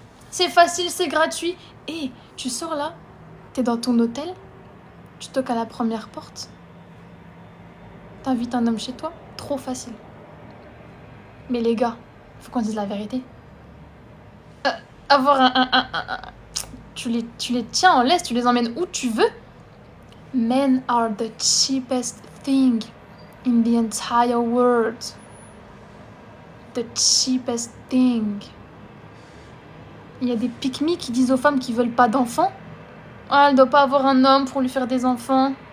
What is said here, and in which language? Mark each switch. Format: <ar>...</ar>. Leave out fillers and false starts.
<fr>C'est facile, c'est gratuit. Et tu sors là, t'es dans ton hôtel, tu toques à la première porte, t'invites un homme chez toi, trop facile. Mais les gars, faut qu'on dise la vérité. Avoir tu les tiens en laisse, tu les emmènes où tu veux.</fr> <en>Men are the cheapest thing in the entire world. The cheapest thing.</en> <fr>Il y a des pick-me qui disent aux femmes qui veulent pas d'enfants. Ah, elle doit pas avoir un homme pour lui faire des enfants.</fr>